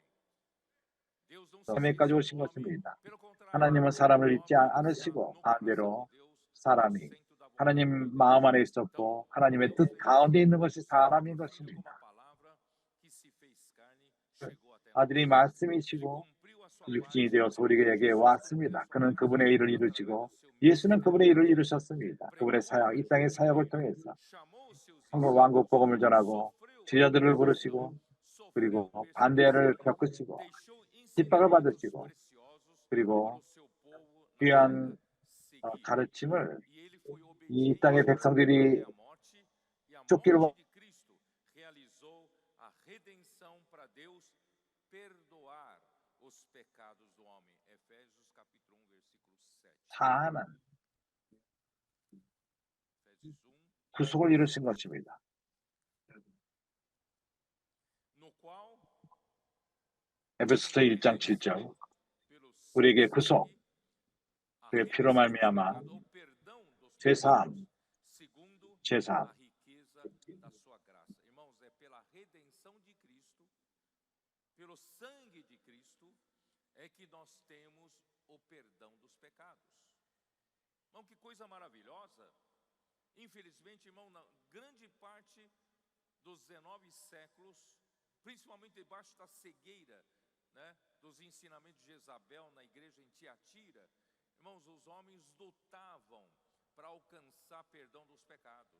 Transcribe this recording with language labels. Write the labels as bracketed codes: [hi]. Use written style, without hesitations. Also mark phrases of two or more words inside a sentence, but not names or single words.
[pt] Deus não se [ko] 삶에까지 [pt] esqueceu [ko] 오신 [pt] do homem. [ko] 것입니다. [pt] Pelo contrário, [ko] 하나님은 사람을 잊지 [pt] o homem [ko] 않으시고 [pt] está no [ko] 반대로 [pt] coração de Deus, [ko] 사람이 [pt] no centro da vontade de [ko] 하나님 [pt] Deus. [ko] 마음 안에 있었고 하나님의 뜻 가운데 있는 것이 사람인 [pt] Como a [ko] 것입니다. [pt] palavra que se fez carne chegou até nós. [ko] 아들이 [pt] Ele [ko] 말씀이시고 [pt] cumpriu a sua [ko] 육신이 [pt] parte. [ko] 되어서 우리에게 왔습니다. 그는 그분의 일을 이루시고 예수는 그분의 일을 이루셨습니다. 그분의 사역, 이 땅의 사역을 통해서 [pt] Chamou os seus [ko] 한국 왕국 복음을 전하고 [pt] sofreu [ko] 제자들을 부르시고 그리고 반대를 겪으시고 [pt] deixou [ko] 핍박을 [pt] ensinamentos [ko] 받으시고 [pt] preciosos [ko] 그리고 [pt] para o seu povo na [ko] 귀한 [pt] terra seguir. [ko] 가르침을 [pt] E ele foi [ko] 이 [pt] obediente [ko] 땅의 백성들이 [pt] até a morte, e a [ko] 쫓기를 [pt] morte de Cristo realizou a redenção para Deus perdoar os pecados do homem. Efésios capítulo 1, versículo 7. [ko] 사는 [pt] Efésios 1, [ko] 구속을 이루신 것입니다. [pt] no qual [ko] 에베소서 1장 7절 [pt] pelo [ko] 우리에게 [pt] seu [ko] 구속, [pt] sangue, a [ko] 그의 피로 [pt] remissão dos [ko] 말미암아 [pt] pecados, o perdão dos [ko] 죄사함, [pt] pecados, segundo [ko] 제사함, [pt] a riqueza da sua graça. Irmãos, é pela redenção de Cristo, pelo sangue de Cristo, é que nós temos o perdão dos pecados. Irmão, que coisa maravilhosa. Infelizmente, irmão, na grande parte dos 19 séculos, principalmente debaixo da cegueira, né, dos ensinamentos de Jezabel na igreja em Tiatira, irmãos, os homens lutavam para alcançar perdão dos pecados.